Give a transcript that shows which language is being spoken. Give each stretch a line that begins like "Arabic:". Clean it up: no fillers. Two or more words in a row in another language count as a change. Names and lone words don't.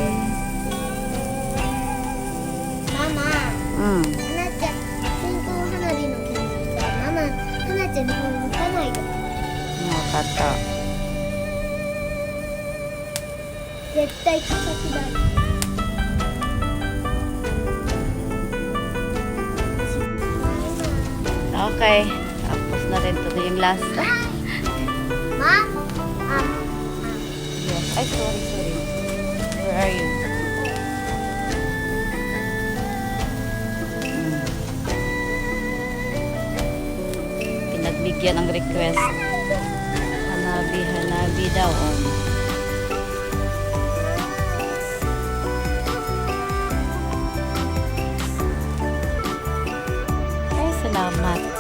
Filipino: Mama,
Japanese: うん。花ちゃん、線香花火の件でさ、ママ、花ちゃんの方向かないで。わかった。絶対草木だ。
Filipino: Okay. Tapos na rin to na yung last. Ma, Yes. Ay,
English: sorry. Where are you?
Filipino: Pinagbigyan ng request. Hanabi daw. Ay, salamat.